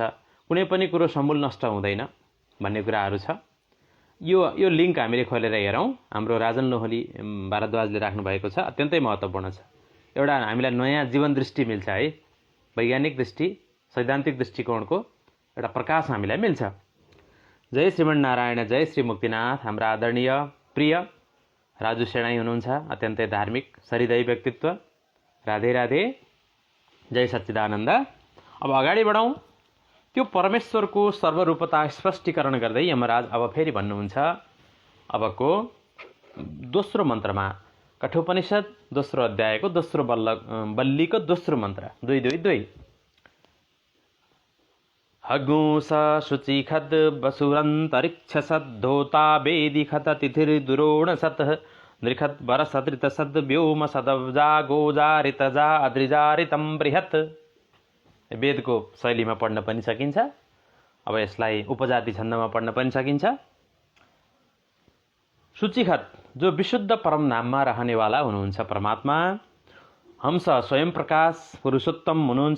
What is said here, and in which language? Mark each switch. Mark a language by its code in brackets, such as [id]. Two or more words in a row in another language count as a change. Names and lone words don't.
[ne] कुनै पनि कुरो समूल नष्ट हुँदैन भन्ने कुराहरू छ। यो लिङ्क हामीले खोलेर हेरौँ। हाम्रो राजन लोहली भारद्वाजले राख्नुभएको छ, अत्यन्तै महत्त्वपूर्ण छ। एउटा हामीलाई नयाँ जीवन दृष्टि मिल्छ है, वैज्ञानिक दृष्टि, सैद्धान्तिक दृष्टिकोणको एउटा प्रकाश हामीलाई मिल्छ। जय श्रीमन नारायण, जय श्री मुक्तिनाथ। हाम्रा आदरणीय प्रिय राजु सेणाई हुनुहुन्छ, अत्यन्तै धार्मिक सरिदय व्यक्तित्व। राधे राधे, जय सच्चिदानन्द। अब अगाडि बढौँ। त्यो परमेश्वरको सर्वरूपता स्पष्टीकरण गर्दै यमराज अब फेरि भन्नुहुन्छ, अबको दोस्रो मन्त्रमा, कठोपनिषद दोस्रो अध्यायको दोस्रो बल्लीको दोस्रो मन्त्र 222। [sa] हगुंस शुचिखद वसुरन्तरिक्ष सद्धोता वेदी खत तिथिर्दुरोण सत नृखत वरसदृत सद व्योम सदवजा गोजारितजा अद्रिजारितम बृहत्। [ne] वेदको शैलीमा पढ्न पनि सकिन्छ। अब यसलाई उपजाति छन्दमा पढ्न पनि सकिन्छ। शुचिखत, जो विशुद्ध परम नाममा रहनेवाला हुनुहुन्छ परमात्मा। हंस, स्वयं प्रकाश पुरुषोत्तम हुनुहुन्छ।